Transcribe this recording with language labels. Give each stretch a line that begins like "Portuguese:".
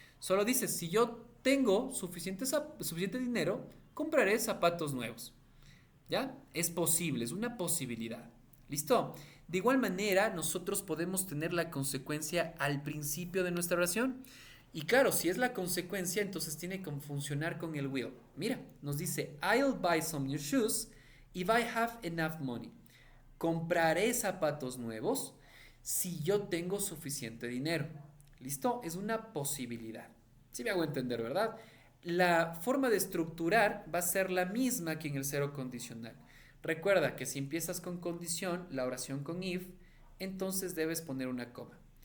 Spanish: Solo dices, si yo tengo suficiente dinero, compraré zapatos nuevos. ¿Ya? Es posible, es una posibilidad. ¿Listo? De igual manera, nosotros podemos tener la consecuencia al principio de nuestra oración. Y claro, si es la consecuencia, entonces tiene que funcionar con el will. Mira, nos dice,
English: I'll buy some new shoes if I have enough money.
Spanish: Compraré zapatos nuevos si yo tengo suficiente dinero. ¿Listo? Es una posibilidad. Sí me hago entender, ¿verdad? La forma de estructurar va a ser la misma que en el cero condicional. Recuerda que si empiezas con condición, la oración con if, entonces debes poner una coma.